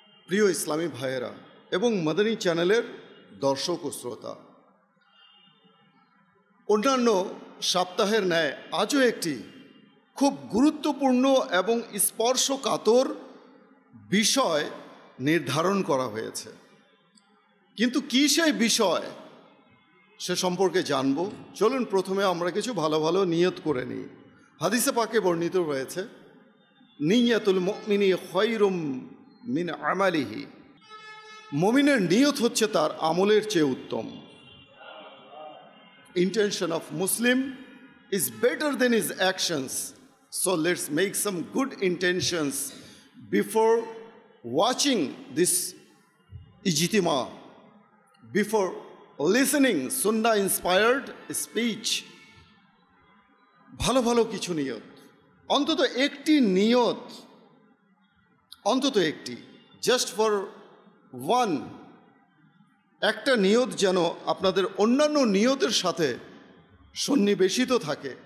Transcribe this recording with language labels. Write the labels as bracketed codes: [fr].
[bn] প্রিয় ইসলামী ভাইয়েরা এবং মাদানী চ্যানেলের দর্শক ও শ্রোতা, অন্যান্য সপ্তাহের ন্যায় আজও একটি খুব গুরুত্বপূর্ণ এবং স্পর্শকাতর বিষয় নির্ধারণ করা হয়েছে, কিন্তু কি সেই বিষয় সে সম্পর্কে জানব। চলুন প্রথমে আমরা কিছু ভালো ভালো নিয়ত করে নিই। হাদিসে পাকে বর্ণিত রয়েছে, [ar] নিয়াতুল মুমিনি খায়রুম মিন আমালিহি, [bn] মুমিনের নিয়ত হচ্ছে তার আমলের চেয়ে উত্তম। [en] Intention of Muslim is better than his actions. So let's make some good intentions before watching this ijtima, before listening Sunnah inspired speech. [bn] ভালো ভালো কিছু নিয়ত, অন্তত একটি নিয়ত, অন্তত একটি, [en] just for one, [bn] একটা নিয়ত যেন আপনাদের অন্যান্য নিয়তের সাথে সন্নিবেশিত থাকে।